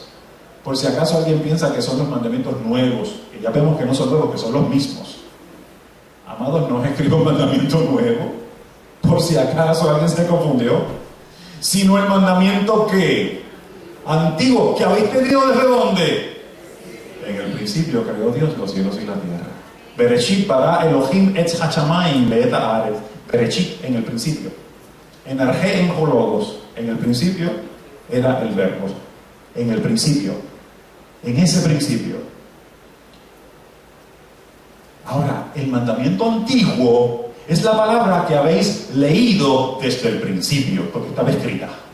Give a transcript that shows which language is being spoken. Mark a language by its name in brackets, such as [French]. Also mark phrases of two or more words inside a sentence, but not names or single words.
[Spanish] Por si acaso alguien piensa que son los mandamientos nuevos, que ya vemos que no son nuevos, que son los mismos. Amados, no escribo un mandamiento nuevo, por si acaso alguien se confundió. Sino el mandamiento que antiguo, que habéis tenido desde dónde. En el principio creó Dios los cielos y la tierra. [Hebrew] בראשית ברא אלהים את השמים ואת הארץ. [Spanish] Bereshit, en el principio. [Greek] Ἐν ἀρχῇ ἦν ὁ λόγος, [Spanish] en el principio era el verbo. En el principio. En ese principio. Ahora, el mandamiento antiguo es la palabra que habéis leído desde el principio, porque estaba escrita.